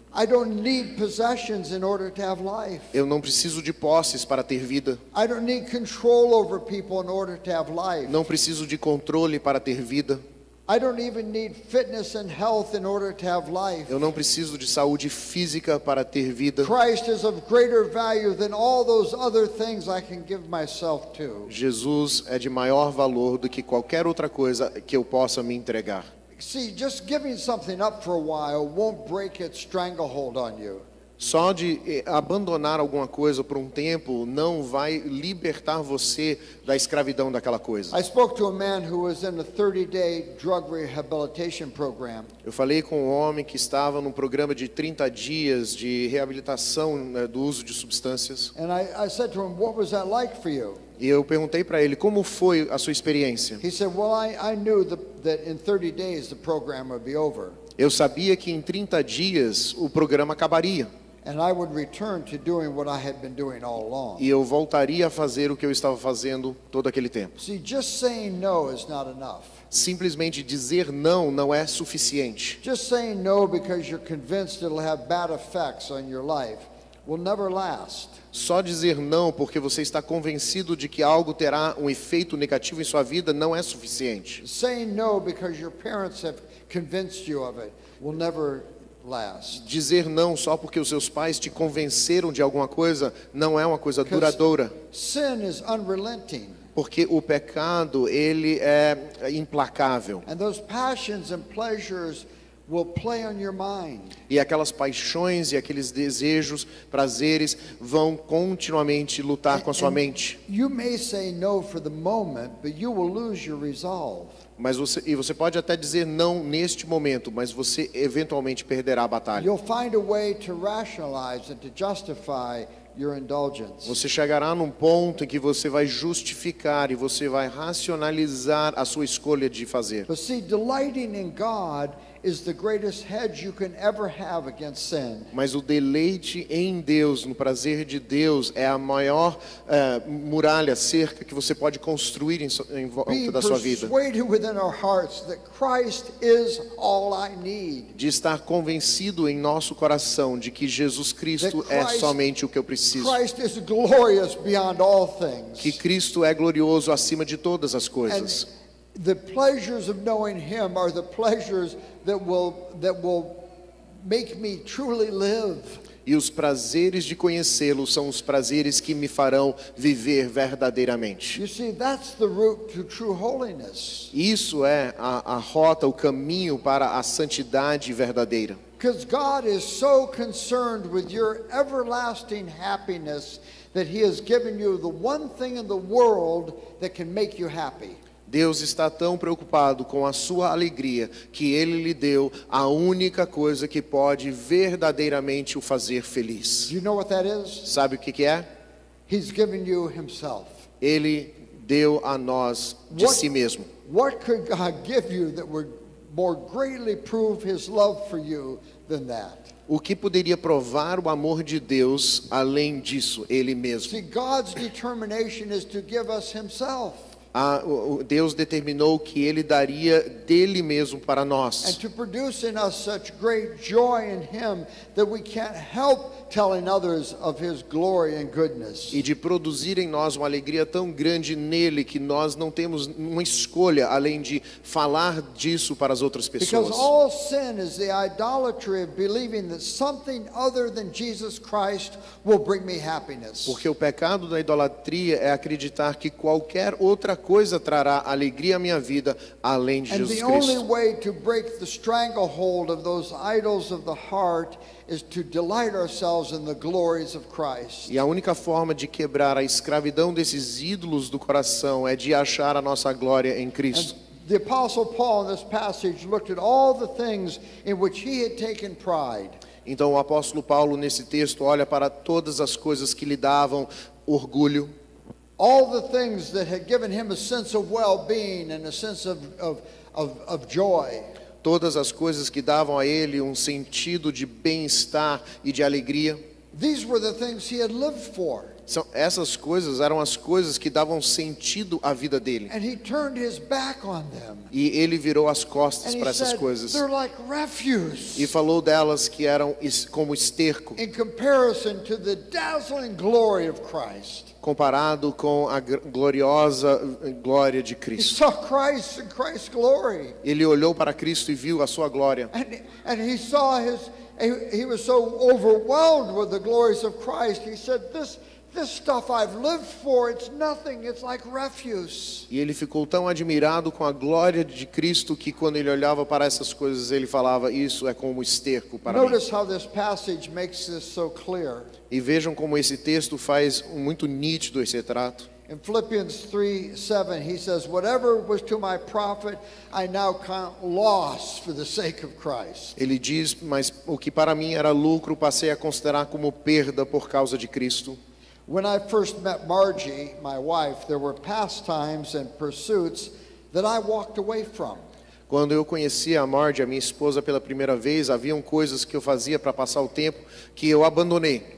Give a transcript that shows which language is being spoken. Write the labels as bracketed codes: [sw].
[en] I don't need possessions in order to have life. [pt] Eu não preciso de posses para ter vida. [en] I don't need control over people in order to have life. [pt] Não preciso de controle para ter vida. [en] I don't even need fitness and health in order to have life. [pt] Eu não preciso de saúde física para ter vida. [en] Christ is of greater value than all those other things I can give myself to. [pt] Jesus é de maior valor do que qualquer outra coisa que eu possa me entregar. [en] See, just giving something up for a while won't break its stranglehold on you. [pt] Só de abandonar alguma coisa por um tempo não vai libertar você da escravidão daquela coisa. [en] I spoke to a man who was in a 30-day drug rehabilitation program. [pt] Eu falei com um homem que estava num programa de 30 dias de reabilitação, né, do uso de substâncias. [en] And I said to him, what was that like for you? [pt] E eu perguntei para ele, como foi a sua experiência? [en] He said, well, I knew that in 30 days the program would be over. [pt] Eu sabia que em 30 dias o programa acabaria. [en] And I would return to doing what I had been doing all along. [pt] E eu voltaria a fazer o que eu estava fazendo todo aquele tempo. [en] See, just saying no is not enough. [pt] Simplesmente dizer não é suficiente. [en] Just saying no because you're convinced it'll have bad effects on your life will never last. [pt] Só dizer não porque você está convencido de que algo terá um efeito negativo em sua vida não é suficiente. [en] Saying no because your parents have convinced you of it will never last. [pt] Dizer não só porque os seus pais te convenceram de alguma coisa não é uma coisa duradoura. [en] Sin is unrelenting. [pt] Porque o pecado, ele é implacável. [en] And those passions and pleasures will play on your mind. [pt] E aquelas paixões e aqueles desejos, prazeres vão continuamente lutar com a sua mente. [en] You may say no for the moment, but you will lose your resolve. [pt] Mas você pode até dizer não neste momento, mas você eventualmente perderá a batalha. [en] You'll find a way to rationalize and to justify your indulgence. [pt] Você chegará num ponto em que você vai justificar e você vai racionalizar a sua escolha de fazer. [en] But see, delighting in God is the greatest hedge you can ever have against sin. [pt] Mas o deleite em Deus, no prazer de Deus, é a maior muralha, cerca que você pode construir em volta da sua vida. [en] Persuaded within our hearts that Christ is all I need. [pt] De estar convencido em nosso coração de que Jesus Cristo é somente o que eu preciso. [en] Christ is glorious beyond all things. [pt] Que Cristo é glorioso acima de todas as coisas. [en] The pleasures of knowing Him are the pleasures that will make me truly live. [pt] E os prazeres de conhecê-lo são os prazeres que me farão viver verdadeiramente. [en] You see, that's the route to true holiness. [pt] Isso é a rota, o caminho para a santidade verdadeira. [en] Because God is so concerned with your everlasting happiness that He has given you the one thing in the world that can make you happy. [pt] Deus está tão preocupado com a sua alegria que Ele lhe deu a única coisa que pode verdadeiramente o fazer feliz. [en] Do you know what that is? [pt] Sabe o que é? [en] He's given you Himself. [pt] Ele deu a nós de si mesmo. [en] What could God give you that would more greatly prove His love for you than that? [pt] O que poderia provar o amor de Deus além disso, Ele mesmo? [en] See, God's determination is to give us Himself. [pt] Deus determinou que Ele daria dele mesmo para nós. [en] And to produce in us such great joy in Him that we can't help telling others of His glory and goodness. [pt] E de produzir em nós uma alegria tão grande nele que nós não temos uma escolha além de falar disso para as outras pessoas. [en] Because all sin is the idolatry of believing that something other than Jesus Christ will bring me happiness. [pt] Porque o pecado da idolatria é acreditar que qualquer outra coisa trará alegria à minha vida além de Jesus Cristo. [en] And the only way to break the stranglehold of those idols of the heart is to delight ourselves in the glories of Christ. [pt] E a única forma de quebrar a escravidão desses ídolos do coração é de achar a nossa glória em Cristo. [en] And the Apostle Paul in this passage looked at all the things in which he had taken pride. [pt] Então o apóstolo Paulo nesse texto olha para todas as coisas que lhe davam orgulho. [en] All the things that had given him a sense of well-being and a sense of joy. [pt] Todas as coisas que davam a ele um sentido de bem-estar e de alegria. [en] These were the things he had lived for. [pt] Essas coisas eram as coisas que davam sentido à vida dele. [en] And he turned his back on them. [pt] E ele virou as costas [en] And [pt] para [en] he [pt] essas [en] said, [pt] coisas. [en] they're like refuse. [pt] E falou delas que eram como esterco. [en] In comparison to the dazzling glory of Christ. [pt] Comparado com a gloriosa glória de [en] He [pt] Cristo. [en] saw Christ and Christ's glory. [pt] Ele olhou para Cristo e viu a sua glória. [en] And he saw he was so overwhelmed with the glories of Christ. He said, this stuff I've lived for, it's nothing, it's like refuse. [pt] E ele ficou tão admirado com a glória de Cristo que quando ele olhava para essas coisas ele falava, isso é como esterco para mim. [en] Notice how this passage makes this so clear. [pt] E vejam como esse texto faz muito nítido esse retrato. [en] In Philippians 3:7, he says, whatever was to my profit, I now count loss for the sake of Christ. [pt] Ele diz, mas o que para mim era lucro, passei a considerar como perda por causa de Cristo. [en] When I first met Margie, my wife, there were pastimes and pursuits that I walked away from. [pt] Quando eu conheci a Margie, a minha esposa, pela primeira vez, haviam coisas que eu fazia para passar o tempo que eu abandonei.